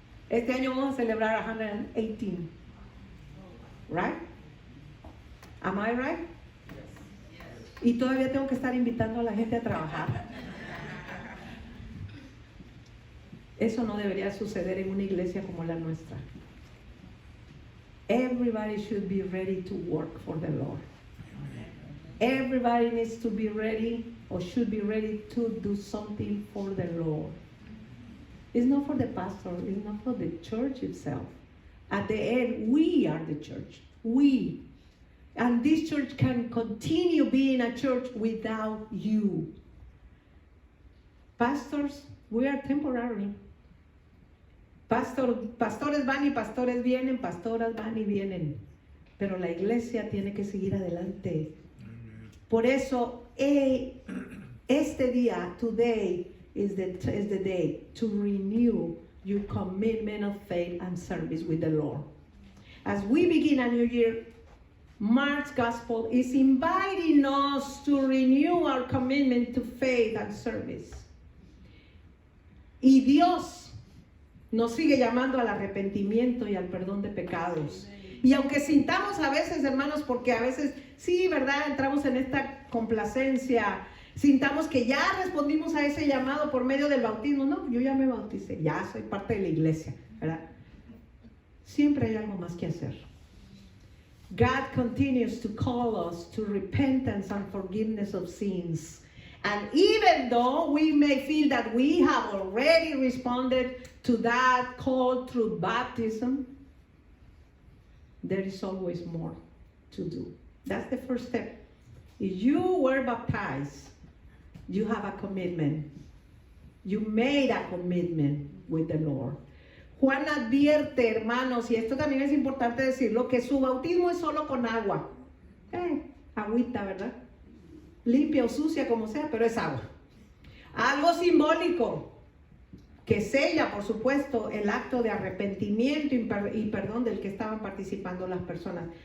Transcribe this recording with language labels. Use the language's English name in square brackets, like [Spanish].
[Spanish] Este año vamos a celebrar 118. [English] Right? Am I right? [Spanish] Y todavía tengo que estar invitando a la gente a trabajar. Eso no debería suceder en una iglesia como la nuestra. [English] Everybody should be ready to work for the Lord. Everybody needs to be ready or should be ready to do something for the Lord. It's not for the pastor, it's not for the church itself. At the end, we are the church. We. And this church can continue being a church without you. Pastors, we are temporary. [Spanish] Pastores van y pastores vienen, pastoras van y vienen. Pero la iglesia tiene que seguir adelante. Por eso, este día, [English] today, is the day to renew your commitment of faith and service with the Lord. As we begin a new year, Mark's gospel is inviting us to renew our commitment to faith and service. [Spanish] Y Dios nos sigue llamando al arrepentimiento y al perdón de pecados. Y aunque sintamos a veces, hermanos, porque a veces, sí, ¿verdad? Entramos en esta complacencia, sintamos que ya respondimos a ese llamado por medio del bautismo. No, yo ya me bauticé, ya soy parte de la iglesia, ¿verdad? Siempre hay algo más que hacer. [English] God continues to call us to repentance and forgiveness of sins. And even though we may feel that we have already responded to that call through baptism, there is always more to do. That's the first step. If you were baptized, you have a commitment. You made a commitment with the Lord. [Spanish] Juan advierte, hermanos, y esto también es importante decirlo, que su bautismo es solo con agua. Agüita, ¿verdad? Limpia o sucia, como sea, pero es agua. Algo simbólico que sella, por supuesto, el acto de arrepentimiento y perdón del que estaban participando las personas.